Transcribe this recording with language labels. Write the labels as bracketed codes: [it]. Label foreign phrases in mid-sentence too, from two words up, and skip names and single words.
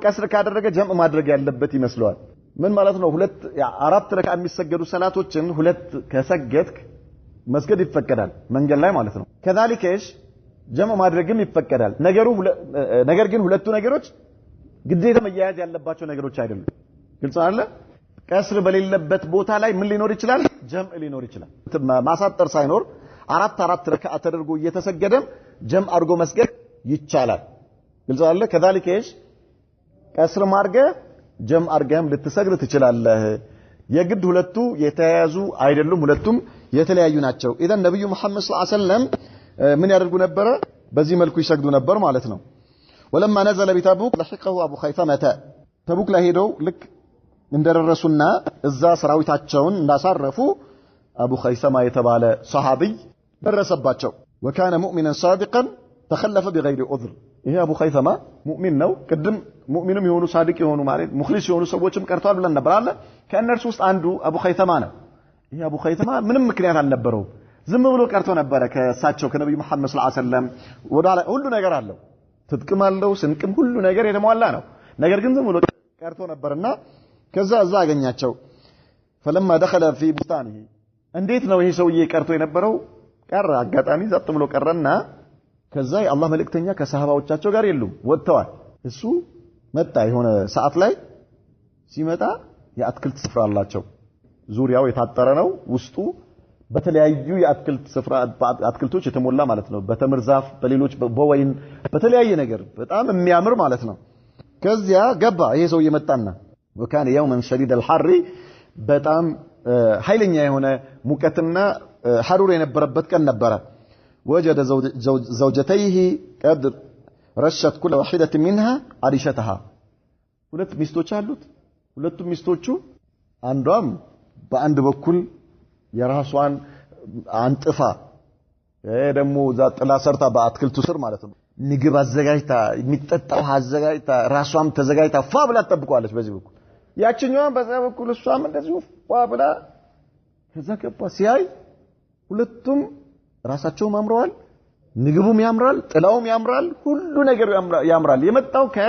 [am] ከስር ካደረገ ጀምዕ ማድረግ ያለበት ይመስላል ምን ማለት ነው ሁለት አራት ረካ የሚሰገዱ ሰላቶችን ሁለት ከሰገድክ መስገድ ይፈቀዳል መንገድ ላይ ማለት ነው كذلك ጀምዕ ማድረግም ይፈቀዳል ነገር ግን ሁለቱ ነገሮች ግዴታ መያያዝ ያለባቸው ነገሮች አይደሉም ግልጽ አይደለ ከስር በሌለበት ቦታ ላይ ምን ሊኖር ይችላል ጀምዕ ሊኖር ይችላል ማሳጠር ሳይኖር አራት ረካ ተደርጎ እየተሰገደም ጀምዕ አድርጎ መስገድ ይቻላል ግልጽ አይደለ كذلك ከስር ማርገ ጀምዕ አድርገም ልትሰግድ ትችላለህ የግድ ሁለቱ የተያያዙ አይደሉም ሁለቱም የተለያዩ ናቸው ኢዘን ነብዩ መሐመድ [ar] صلى الله عليه وسلم [am] ምን ያደርጉ ነበር በዚህ መልኩ ይሰግዱ ነበር ማለት ነው [ar] ولما نزل بتبوك لحقه ابو خيثمه [am] تبوك ላይ ሄደው ልክ እንደደረሱና እዛ ሰራዊታቸውን እንዳሳረፉ አቡ ኸይሰማ የተባለ ሰሃቢ ደረሰባቸው [ar] وكان مؤمنا صادقا تخلف بغير عذر [am] ይሄ አቡ ኸይሰማ ሙእሚን ነው ቅድም ሙእሚንም የሆኑ ሳዲቅ የሆኑ ማለት ሙኽሊስ የሆኑ ሰዎችም ቀርቷል ብለን ነበር አለ ከእነርሱ ውስጥ አንዱ አቡ ኸይሰማ ነው ይሄ አቡ ኸይሰማ ምንም ምክንያት አልነበረው ዝም ብሎ ቀርቶ ነበር ከእሳቸው ከነብዩ መሐመድ [ar] صلى الله عليه وسلم [am] ወዳለ ሁሉ ነገር አለው ትጥቅም አለው ስንቅም ሁሉ ነገር የተሟላ ነው ነገር ግን ዝም ብሎ ቀርቶ ነበርና ከዛ እዛ አገኛቸው [ar] فلما دخل في بستانه [am] እንዴት ነው ይሄ ሰውዬ ቀርቶ የነበረው ቀረ አጋጣሚ ዘጥ ብሎ ቀረና ከዛ የአላህ መልእክተኛ ከሰሃባዎቻቸው ጋር የሉም ወጥተዋል እሱ መጣ የሆነ ሰዓት ላይ ሲመጣ የአትክልት ስፍራ አላቸው ዙሪያው የታጠረ ነው ውስጡ በተለያዩ የአትክልት ስፍራ አትክልቶች የተሞላ ማለት ነው በተምር ዛፍ በሌሎች በወይን በተለያየ ነገር በጣም የሚያምር ማለት ነው ከዚያ ገባ ይሄ ሰው የመጣና [ar] وكان يوما شديد الحر [am] በጣም ኃይለኛ የሆነ ሙቀትና ሐሩር የነበረበት ቀን ነበር [ar] وجد زوجتيه قد رشت كل واحده منها عريشتها [am] ሁለት ሚስቶች አሉት ሁለቱም ሚስቶቹ አንዷም በአንድ በኩል የራሷን አንጥፋ ደግሞ ዛጥላ ሰርታ በአትክልቱ ስር ማለት ነው ምግብ አዘጋጅታ የሚጠጣው አዘጋጅታ ራሷም ተዘጋጅታ ፋ ብላ ተጠብቀዋለች በዚህ በኩል ያችኛዋን በዛ በኩል እሷም እንደዚሁ ፋ ብላ ከዛ ገባ ሲያይ ሁለቱም ራሳቸውም አምረዋል ምግቡም ያምራል ጥላውም ያምራል ሁሉ ነገር ያምራል የመጣው